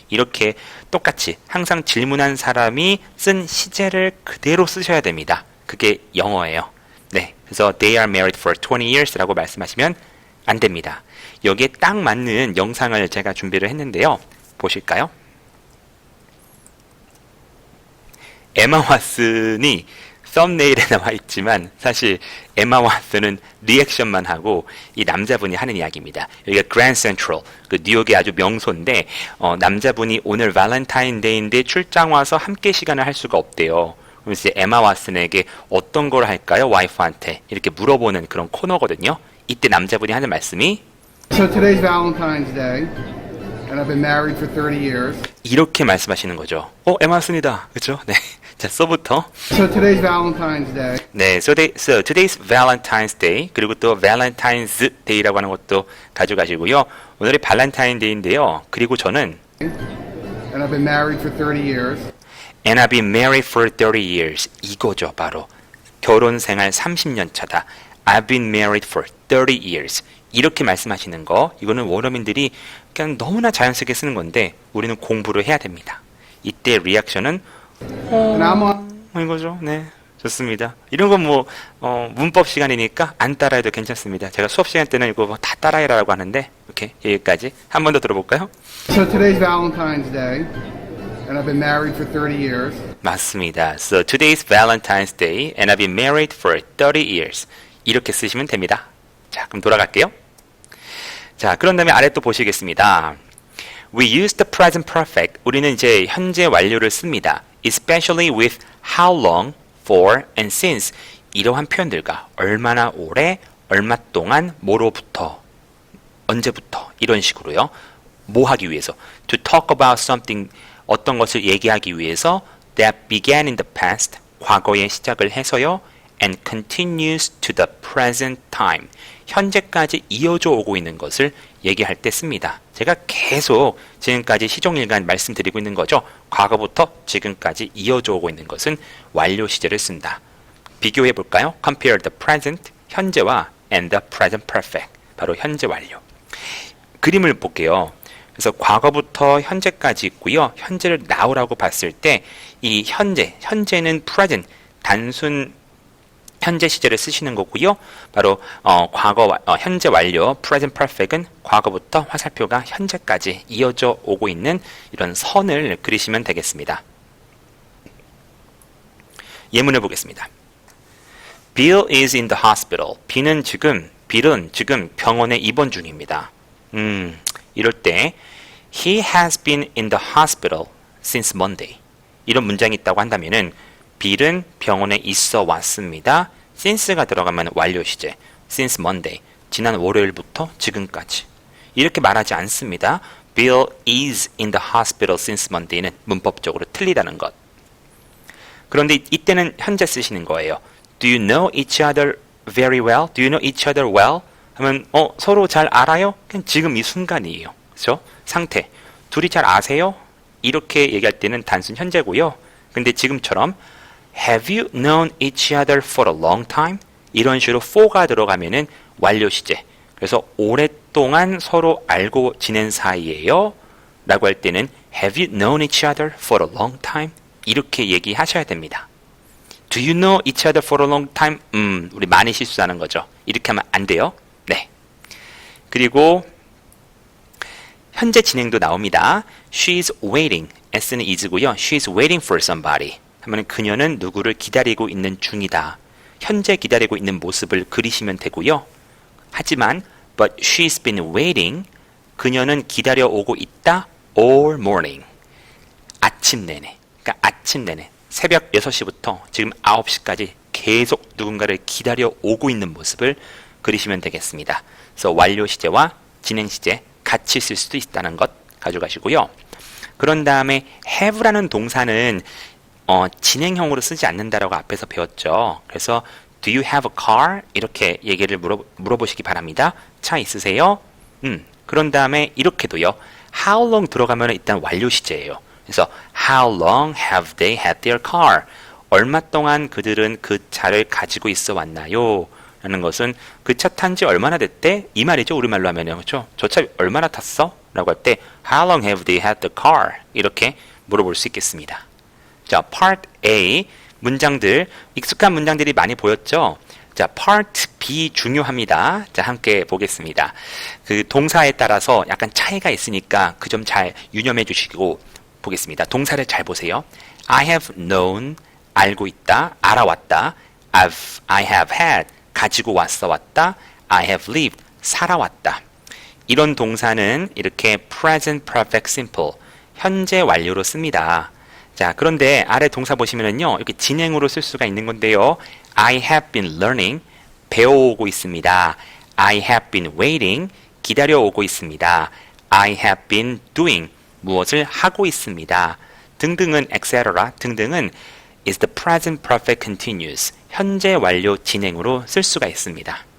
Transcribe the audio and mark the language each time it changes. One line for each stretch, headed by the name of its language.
Korean: 이렇게 똑같이 항상 질문한 사람이 쓴 시제를 그대로 쓰셔야 됩니다. 그게 영어예요. 네, 그래서
English: They are married for 20 years
Korean: 라고 말씀하시면 안 됩니다. 여기에 딱 맞는 영상을 제가 준비를 했는데요. 보실까요? 에마 왓슨이 썸네일에 나와 있지만 사실 에마 왓슨은 리액션만 하고 이 남자분이 하는 이야기입니다. 여기가 그랜드 센트럴, 그 뉴욕의 아주 명소인데 남자분이 오늘 발렌타인데이인데 출장 와서 함께 시간을 할 수가 없대요. 그래서 에마 왓슨에게 어떤 걸 할까요? 와이프한테 이렇게 물어보는 그런 코너거든요. 이때 남자분이 하는 말씀이
English: So today's Valentine's Day, and I've been married for 30 years.
Korean: 이렇게 말씀하시는 거죠. 에마 왓슨이다. 그렇죠? 네. 자, 소부터.
English: So today's Valentine's Day. 네, so today's Valentine's Day.
Korean: 그리고 또 Valentine's Day라고 하는 것도 가져가시고요. 오늘이 발렌타인데이인데요. 그리고 저는
English: And I've been married for 30 years. And I've been married for 30 years.
Korean: 이거죠, 바로. 결혼 생활 30년 차다.
English: I've been married for 30 years.
Korean: 이렇게 말씀하시는 거, 이거는 원어민들이 그냥 너무나 자연스럽게 쓰는 건데 우리는 공부를 해야 됩니다. 이때 리액션은 이거죠. 네, 좋습니다. 이런 건 문법 시간이니까 안 따라해도 괜찮습니다. 제가 수업 시간 때는 이거 다 따라해라라고 하는데 오케이, 여기까지 한 번 더 들어볼까요?
English: So today's Valentine's Day, and I've been married for 30 years.
Korean: 맞습니다.
English: So today's Valentine's Day, and I've been married for 30 years.
Korean: 이렇게 쓰시면 됩니다. 자, 그럼 돌아갈게요. 자, 그런 다음에 아래 또 보시겠습니다.
English: We use the present perfect.
Korean: 우리는 이제 현재 완료를 씁니다.
English: Especially with how long, for, and since.
Korean: 이러한 표현들과 얼마나 오래, 얼마 동안, 뭐로부터, 언제부터 이런 식으로요. 뭐 하기 위해서.
English: To talk about something,
Korean: 어떤 것을 얘기하기 위해서
English: that began in the past,
Korean: 과거에 시작을 해서요.
English: and continues to the present time.
Korean: 현재까지 이어져 오고 있는 것을 얘기할 때 씁니다. 제가 계속 지금까지 시종일관 말씀드리고 있는 거죠. 과거부터 지금까지 이어져 오고 있는 것은 완료 시제를 쓴다. 비교해 볼까요?
English: Compare the present,
Korean: 현재와
English: and the present perfect.
Korean: 바로 현재 완료. 그림을 볼게요. 그래서 과거부터 현재까지 있고요. 현재를 now라고 봤을 때 이 현재는 present, 단순 현재 시제를 쓰시는 거고요. 바로 현재 완료 present perfect은 과거부터 화살표가 현재까지 이어져 오고 있는 이런 선을 그리시면 되겠습니다. 예문을 보겠습니다.
English: Bill is in the hospital.
Korean: 빌은 지금 병원에 입원 중입니다. 이럴 때
English: He has been in the hospital since Monday.
Korean: 이런 문장이 있다고 한다면은 빌은 병원에 있어 왔습니다. since가 들어가면 완료 시제.
English: since Monday.
Korean: 지난 월요일부터 지금까지. 이렇게 말하지 않습니다.
English: Bill is in the hospital since Monday는
Korean: 문법적으로 틀리다는 것. 그런데 이때는 현재 쓰시는 거예요.
English: Do you know each other very well? Do you know each other well?
Korean: 하면 서로 잘 알아요? 그냥 지금 이 순간이에요. 그렇죠? 상태. 둘이 잘 아세요? 이렇게 얘기할 때는 단순 현재고요. 근데 지금처럼
English: Have you known each other for a long time?
Korean: 이런 식으로 for가 들어가면은 완료 시제. 그래서 오랫동안 서로 알고 지낸 사이예요. 라고 할 때는
English: Have you known each other for a long time?
Korean: 이렇게 얘기하셔야 됩니다.
English: Do you know each other for a long time?
Korean: 우리 많이 실수하는 거죠. 이렇게 하면 안 돼요. 네. 그리고 현재 진행도 나옵니다.
English: She's waiting. S는 is고요. She's waiting for somebody.
Korean: 하면 그녀는 누구를 기다리고 있는 중이다. 현재 기다리고 있는 모습을 그리시면 되고요. 하지만
English: but she's been waiting.
Korean: 그녀는 기다려 오고 있다.
English: all morning.
Korean: 아침 내내. 그러니까 아침 내내. 새벽 6시부터 지금 9시까지 계속 누군가를 기다려 오고 있는 모습을 그리시면 되겠습니다. 그래서 완료 시제와 진행 시제 같이 쓸 수도 있다는 것 가져가시고요. 그런 다음에 have라는 동사는 진행형으로 쓰지 않는다라고 앞에서 배웠죠.
English: 그래서 Do you have a car?
Korean: 이렇게 얘기를 물어보시기 바랍니다. 차 있으세요? 그런 다음에 이렇게도요.
English: How long
Korean: 들어가면 일단 완료 시제예요.
English: 그래서 How long have they had their car?
Korean: 얼마 동안 그들은 그 차를 가지고 있어 왔나요? 라는 것은 그 차 탄 지 얼마나 됐대? 이 말이죠. 우리말로 하면요. 그렇죠? 저 차 얼마나 탔어? 라고 할 때
English: How long have they had the car?
Korean: 이렇게 물어볼 수 있겠습니다. 자, Part A 문장들, 익숙한 문장들이 많이 보였죠? 자, Part B 중요합니다. 자, 함께 보겠습니다. 그 동사에 따라서 약간 차이가 있으니까 그 점 잘 유념해 주시고 보겠습니다. 동사를 잘 보세요.
English: I have known,
Korean: 알고 있다, 알아왔다.
English: I have had,
Korean: 가지고 왔다.
English: I have lived,
Korean: 살아왔다. 이런 동사는 이렇게
English: present perfect simple,
Korean: 현재 완료로 씁니다. 자, 그런데 아래 동사 보시면은요, 이렇게 진행으로 쓸 수가 있는 건데요.
English: I have been learning,
Korean: 배워오고 있습니다.
English: I have been waiting,
Korean: 기다려오고 있습니다.
English: I have been doing,
Korean: 무엇을 하고 있습니다. 등등은 etc. 등등은
English: is the present perfect continuous,
Korean: 현재 완료 진행으로 쓸 수가 있습니다.